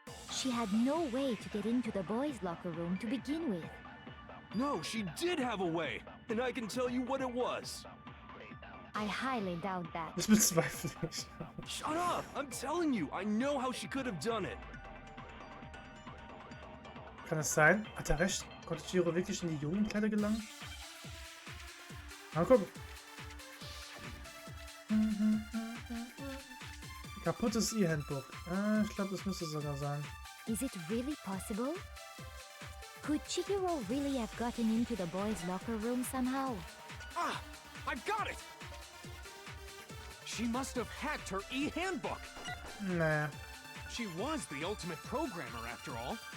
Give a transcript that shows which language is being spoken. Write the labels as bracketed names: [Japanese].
[English] She had no way to get into the boys' locker room to begin with. No, she did have a way, and I can tell you what it was. I highly doubt that. [German] Das bezweifle ich. [English] Shut up! I'm telling you, I know how she could have done it. [German] Kann es sein? Hat er recht? Konnte Chihiro wirklich in die Jugendkleider gelangen? Mal gucken. Kaputtes E-Handbook. Ich glaube, das müsste sogar sein. [English] Is it really possible? Could Chihiro really have gotten into the boys' locker room somehow? Ah! I've got it! She must have hacked her e-handbook! [German] Nee. [English] she was the ultimate programmer after all.